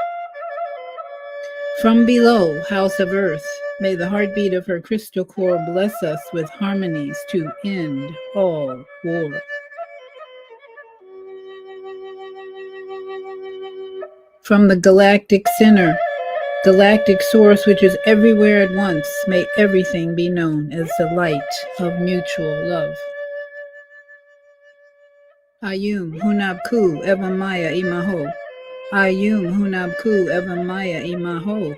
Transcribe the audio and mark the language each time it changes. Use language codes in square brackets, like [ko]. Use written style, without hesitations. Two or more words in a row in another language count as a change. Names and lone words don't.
[en] From below, house of earth, may the heartbeat of her crystal core bless us with harmonies to end all war. From the galactic center, galactic source which is everywhere at once, may everything be known as the light of mutual love. Ayum Hunabku Evamaya Imaho. Ayum Hunabku Evamaya Imaho.